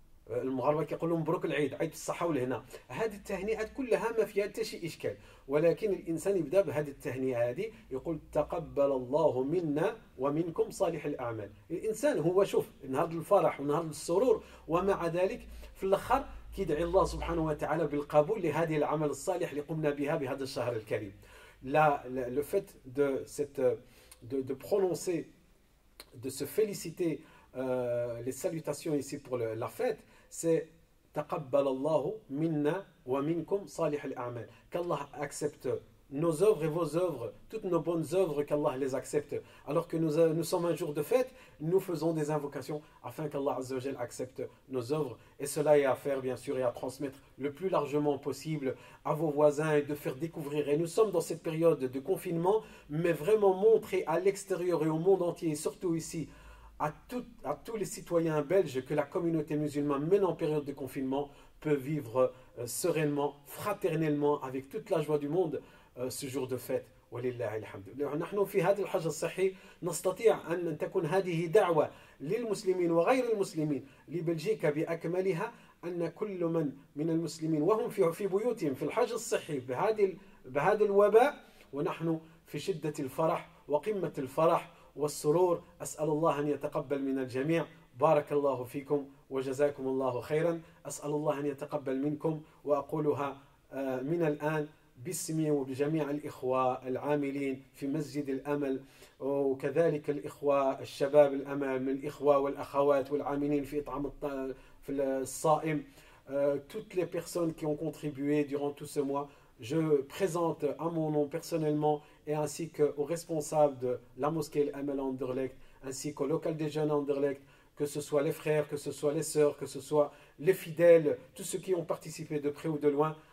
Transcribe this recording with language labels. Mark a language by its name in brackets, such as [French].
[Arabic] المغاربه كيقولوا مبروك العيد، عيد الصحه والهنا. هذه التهنئات كلها ما فيها حتى شي اشكال، ولكن الانسان يبدا بهذه التهنئه هذه، يقول تقبل الله منا ومنكم صالح الاعمال. الانسان هو شوف نهار الفرح ونهار السرور، ومع ذلك في الاخر كيدعي الله سبحانه وتعالى بالقبول لهذه العمل الصالح اللي قمنا بها بهذا الشهر الكريم. [French] Le fait de prononcer, de se féliciter les salutations ici pour la fête, c'est [Arabic] taqabbal Allahu minna wa minkum salih al-a'mal. [French] Qu'Allah accepte nos œuvres et vos œuvres, toutes nos bonnes œuvres, qu'Allah les accepte. Alors que nous sommes un jour de fête, nous faisons des invocations afin qu'Allah Azza wa Jal accepte nos œuvres. Et cela est à faire bien sûr et à transmettre le plus largement possible à vos voisins et de faire découvrir. Et nous sommes dans cette période de confinement, mais vraiment montrer à l'extérieur et au monde entier, et surtout ici, à tous les citoyens belges, que la communauté musulmane, même en période de confinement, peut vivre sereinement, fraternellement, avec toute la joie du monde, ce jour de fête. [Arabic] ولله الحمد. نحن في هذا الحج الصحي نستطيع أن تكون هذه دعوة للمسلمين وغير المسلمين لبلجيكا بأكملها، أن كل من المسلمين وهم في بيوتهم في الحج الصحي بهذا الوباء، ونحن في شدة الفرح وقمة الفرح والسرور. أسأل الله أن يتقبل من الجميع. بارك الله فيكم وجزاكم الله خيرا. أسأل الله أن يتقبل منكم، وأقولها من الآن باسمي وبجميع الإخوة العاملين في مسجد الأمل، وكذلك الإخوة الشباب الأمل من الإخوة والأخوات والعاملين في إطعام في الصائم. [French] Toutes les personnes qui ont contribué durant tout ce mois, je présente à mon nom personnellement et ainsi qu'aux responsables de la mosquée Al-Amal Anderlecht, ainsi qu'au local des jeunes Anderlecht, que ce soit les frères, que ce soit les sœurs, que ce soit les fidèles, tous ceux qui ont participé de près ou de loin.